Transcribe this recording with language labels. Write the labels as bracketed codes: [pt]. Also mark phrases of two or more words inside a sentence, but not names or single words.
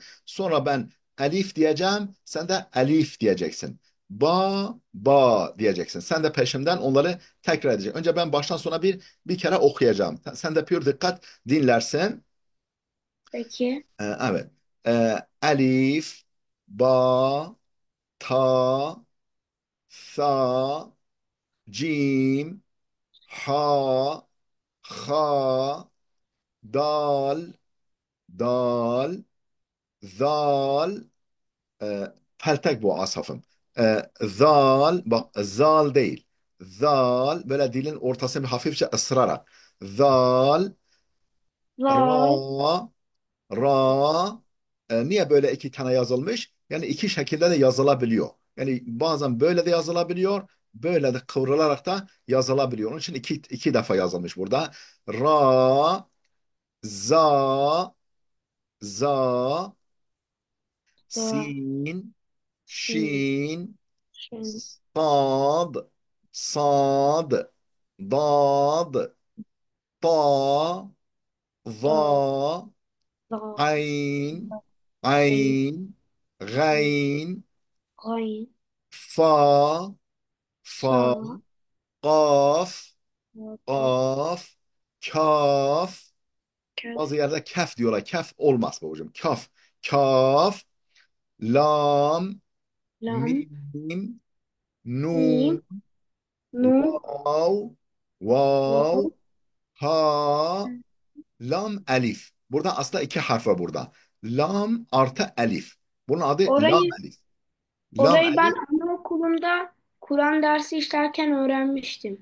[tr] Sonra ben Elif diyeceğim. Sen de Elif diyeceksin. Ba diyeceksin. Sen de peşimden onları tekrar edeceksin. Önce ben baştan sona bir kere okuyacağım. Sen de pür dikkat dinlersin. Peki. Evet. Elif, ba, ta, sa, Cim, ha, ha, dal, dal, zal, peltek bu asafım. Zal, bak zal değil. Zal, böyle dilin ortasını bir hafifçe ısırarak. Zal, Zal. ra, ra. Niye böyle iki tane yazılmış? Yani iki şekilde de yazılabiliyor. Yani bazen böyle de yazılabiliyor, böyle de kıvrılarak da yazılabiliyor. Onun için iki defa yazılmış burada. Ra, za, za, Za. sin, Sin. şin, Şin. sad, sad, dad, ta, Da. za, Da. ayn, Ayn. ayn, Ayn. gayn, Ayn. fa, fa, Sa. kaf, Ka. kaf, kaf. Bazı Kef. yerde kef diyorlar. Kef olmaz babacığım. Kaf, kaf, lam, Lam. mim, Mim. nun, Nun. vav, vav, Vav. ha, lam, elif. Burada aslında iki harf var burada. Lam artı elif. Bunun adı lam Orayı elif. Lam orayı ben elif. anaokulunda Kur'an dersi işlerken öğrenmiştim.